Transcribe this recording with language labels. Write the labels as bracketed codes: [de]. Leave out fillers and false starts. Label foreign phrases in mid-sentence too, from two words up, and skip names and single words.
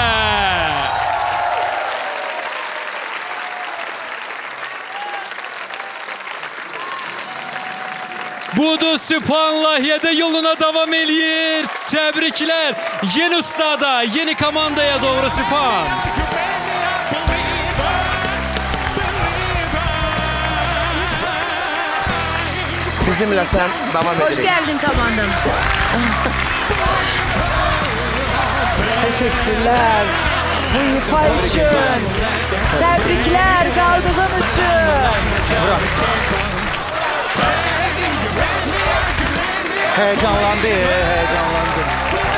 [az] Budur Sübhan layihədə yoluna davam eləyir. Təbriklər yeni ustada, yeni komandaya doğru Sübhan. Bizimlə sən davam [tr] Hoş [az] edirik. [tr] geldin komandamıza. Teşekkürler. Bu ifa için. Tebrikler kaldığın için. Heyecanlandı, heyecanlandı.